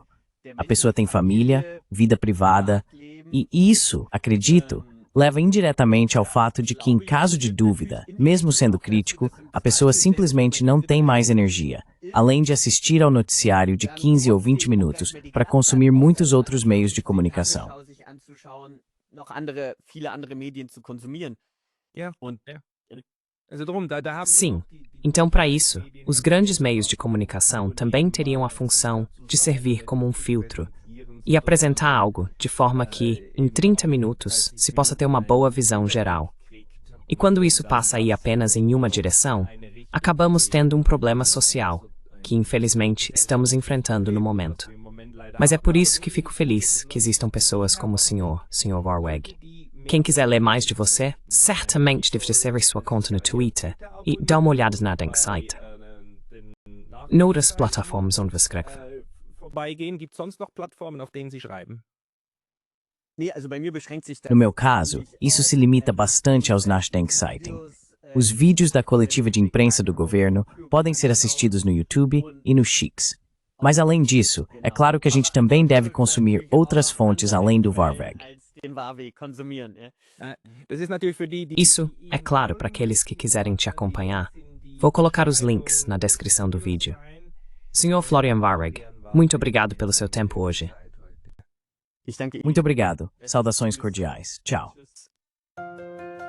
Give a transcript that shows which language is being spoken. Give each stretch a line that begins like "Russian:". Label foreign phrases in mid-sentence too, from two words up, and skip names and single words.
Portuguese: A pessoa tem família, vida privada, e isso, acredito, leva indiretamente ao fato de que, em caso de dúvida, mesmo sendo crítico, a pessoa simplesmente não tem mais energia, além de assistir ao noticiário de 15 ou 20 minutos para consumir muitos outros meios de comunicação.
German: Viele andere Medien zu konsumieren. Ja. Also drum, da haben
Portuguese: Sim, então para isso, os grandes meios de comunicação também teriam a função de servir como um filtro, e apresentar algo de forma que, em 30 minutos, se possa ter uma boa visão geral. E quando isso passa a ir apenas em uma direção, acabamos tendo um problema social, que infelizmente estamos enfrentando no momento. Mas é por isso que fico feliz que existam pessoas como o Sr. Varweg. Quem quiser ler mais de você, certamente deve seguir sua conta no Twitter e dar uma olhada na Denksite. Noutras plataformas onde você escreve.
German: Vorbeigehen, gibt es sonst noch Plattformen, auf denen Sie schreiben? Nee, also bei mir beschränkt sich
Portuguese: No meu caso, isso se limita bastante aos Nachdenkseiten. Os vídeos da coletiva de imprensa do governo podem ser assistidos no YouTube e no Shix. Mas além disso, é claro que a gente também deve consumir outras fontes além do Varweg.
German: Das ist natürlich für die
Portuguese: Isso é claro para aqueles que quiserem te acompanhar. Vou colocar os links na descrição do vídeo. Sr. Florian Varweg, muito obrigado pelo seu tempo hoje. Muito obrigado. Saudações cordiais. Tchau.